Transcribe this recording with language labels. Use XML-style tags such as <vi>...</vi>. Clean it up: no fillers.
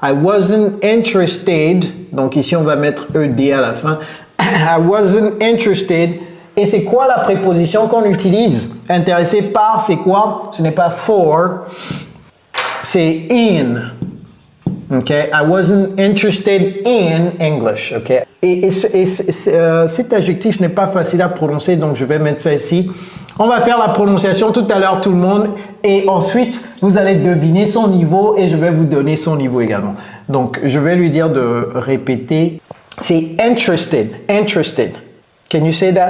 <en>I wasn't interested,</en> <fr>donc ici on va mettre ED à la fin.</fr> <en>I wasn't interested.</en> <fr>Et c'est quoi la préposition qu'on utilise? Intéressé par, c'est quoi? Ce n'est pas for, c'est in.</fr> <en>Okay, I wasn't interested in English.</en> <fr>Okay, et cet adjectif n'est pas facile à prononcer, donc je vais mettre ça ici. On va faire la prononciation tout à l'heure, tout le monde, et ensuite vous allez deviner son niveau et je vais vous donner son niveau également. Donc je vais lui dire de répéter. C'est</fr> <en>interested. Interested. Can you say that?</en>